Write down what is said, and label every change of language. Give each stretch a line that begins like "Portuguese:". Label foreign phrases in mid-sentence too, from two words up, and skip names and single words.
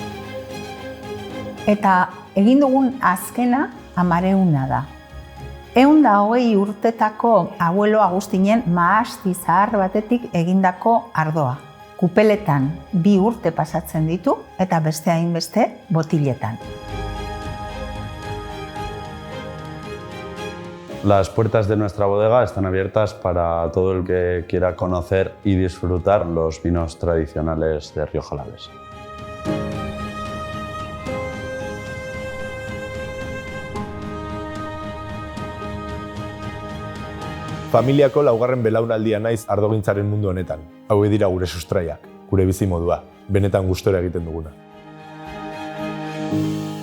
Basque: Eta egin dugun azkena 500 da. 120 urtetako abuelo Agustinen mahasti zahar batetik egindako ardoa. Kupeletan 2 urte pasatzen ditu eta beste hainbeste botiletan.
Spanish: Las puertas de nuestra bodega están abiertas para todo el que quiera conocer y disfrutar los vinos tradicionales de Rioja Alavesa.
Basque: Familiako 4. belaunaldia naiz ardogintzaren mundu honetan. Hau dira gure sustraiak, gure bizimodua, benetan gustora egiten duguna.